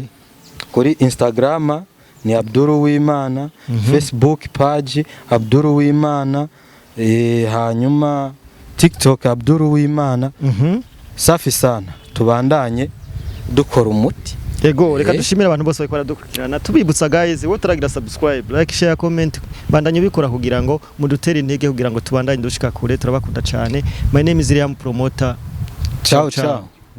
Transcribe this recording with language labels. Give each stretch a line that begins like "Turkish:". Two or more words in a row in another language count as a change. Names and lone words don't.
Rundi: kuri Instagram ni Abdul Uwimana Facebook page Abdul Uwimana hanyuma TikTok Abdul Uwimana
Swahili: safi sana
Rundi: tubandanye dukora umuti yego reka dushimira abantu bose bakora dukurikirana tubibutsa guys wowe turagira
English: subscribe like share comment
Rundi: bandanye bikora kugira ngo mudutere intege kugira ngo tubandanye dushika kure turabakunda cyane
English: my name is Liam Promoter
Rundi: ciao